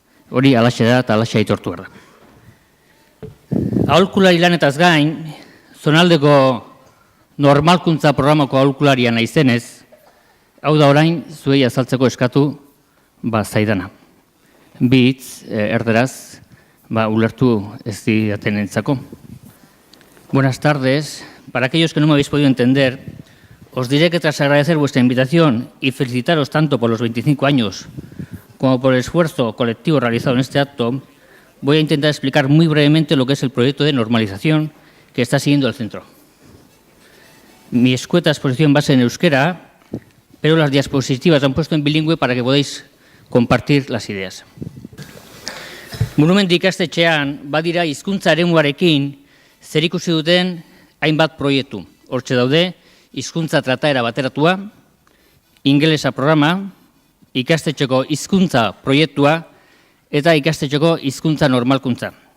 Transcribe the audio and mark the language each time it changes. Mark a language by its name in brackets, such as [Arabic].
[Basque] Hori alaxe da eta alaxe aitortu behar da. Aholkulari lanetaz gain, zonaldeko normalkuntza programako aholkularia naizenez, hau da orain zuei azaltzeko eskatu zaidana. Bi hitz erderaz ulertu ez didaten entzako. [Spanish] Buenas tardes. Para aquellos que no me habéis podido entender, os diré que tras agradecer vuestra invitación y felicitaros tanto por los 25 años como por el esfuerzo colectivo realizado en este acto, voy a intentar explicar muy brevemente lo que es el proyecto de normalización que está siguiendo el centro. Mi escueta exposición va a ser en euskera, pero las diapositivas han puesto en bilingüe para que podáis compartir las ideas. [Basque] Murumendi ikastetxean badira hizkuntza eremuarekin zerikusi duten hainbat proiektu. Hortxe daude, hizkuntza trataera bateratua, ingelesa programa, ikastetxeko hizkuntza proiektua eta ikastetxeko hizkuntza normalkuntza.